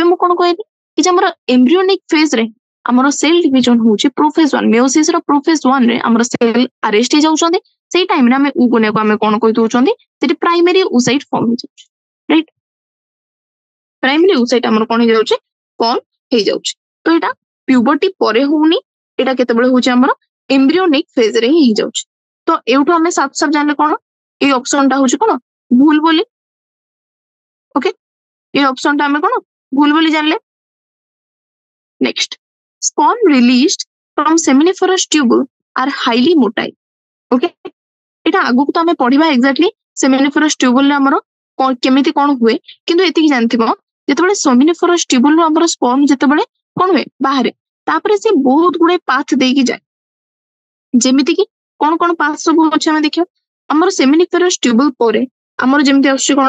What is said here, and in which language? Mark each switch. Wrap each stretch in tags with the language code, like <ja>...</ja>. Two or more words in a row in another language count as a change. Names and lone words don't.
<or>ମୁଁ କଣ କହିଲି କି ଯେ ଆମର</or> <en>embryonic phase</en> <or>ରେ ଆମର</or> <en>cell division</en> <or>ହଉଛି</or> <en>prophase 1 meiosis</en> <or>ର ପ୍ରୋଫେଜ 1 ରେ ଆମର</or> <en>cell arrest</en> <or>ହେଇଯାଉଛନ୍ତି ସେଇ ଟାଇମରେ ଆମେ oogonia କୁ ଆମେ କଣ କହି ଦଉଛନ୍ତି ସେଠି</or> <en>primary oocyte form</en> <or>ହେଇଯାଉଛି</or> <en>right primary oocyte</en> <or>ଆମର କଣ ହେଇଯାଉଛି ଫର୍ମ ହେଇଯାଉଛି ତ ଏଇଟା ପ୍ୟୁବର୍ଟି ପରେ ହଉନି ଏଇଟା କେତେବେଳେ ହଉଛି ଆମର</or> <en>embryonic phase</en> <or>ରେ ହିଁ ହେଇଯାଉଛି। ତ ଏଇଠୁ ଆମେ ସାଫ ସାଫ ଜାଣିଲେ କଣ ଏଇ ଅପସନ ଟା ହଉଛି କଣ ଭୁଲ ବୋଲି। ଓକେ ଏଇ ଅପସନ ଟା ଆମେ କଣ ଭୁଲ ବୋଲି ଜାଣିଲେ।</or> <en>ନେକ୍ସଟ sperm released from seminiferous tubule are highly motile।</en> <or>ଓକେ ଏଇଟା ଆଗକୁ ତ ଆମେ ପଢିବା</or> <en>exactly seminiferous tubule</en> <or>ରେ ଆମର କେମିତି କଣ ହୁଏ କିନ୍ତୁ ଏତିକି ଜାଣିଥିବ ଯେତେବେଳେ</or> <en>seminiferous tubule</en> <or>ରୁ ଆମର sperm ଯେତେବେଳେ କଣ ହୁଏ ବାହାରେ ତାପରେ ସେ ବହୁତ ଗୁଡେ ପାଥ ଦେଇକି ଯାଏ ଯେମିତି କି କଣ କଣ ପାଥ ସବୁ ଅଛି ଆମେ ଦେଖିବା ଆମର</or> <en>seminiferous tubule</en> <or>ପରେ ଆମର ଯେମିତି ଆସୁଛି କଣ</or>